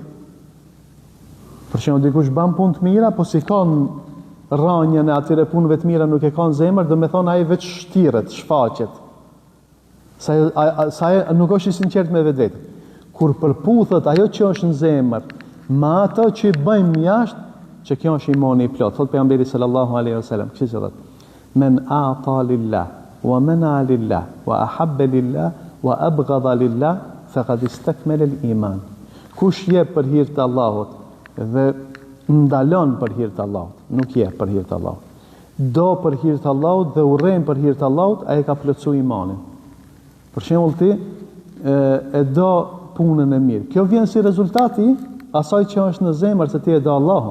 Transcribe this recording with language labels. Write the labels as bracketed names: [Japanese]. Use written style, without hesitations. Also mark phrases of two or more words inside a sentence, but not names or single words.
[Albanian] Për shembull dikush bën punë të mira, po si ka rrënjën e atyre punëve të mira nuk e ka në zemër, do me thonë ai veç shtiret, shfaqet. Sa nuk është i sinqert me vetvete. Kur përputhet ajo që është në zemër, me ato që i bëjmë jashtë, që kjo është imani i plot. Thot pejgamberi [Arabic] صلى الله عليه وسلم, [Albanian] kështu që thot: [Arabic] "من أعطى لله ومنع لله وأحب لله وأبغض لله فقد استكمل الإيمان." [Albanian] Kush jep për hir të Allahut dhe ndalon për hir të Allahut, nuk jep për hir të Allahut. Do për hir të Allahut dhe urren për hir të Allahut, ai ka plotsuar imanin. Për shembull ti e do punën e mirë. Kjo vjen si rezultati asaj që është në zemër se ti e do Allahun.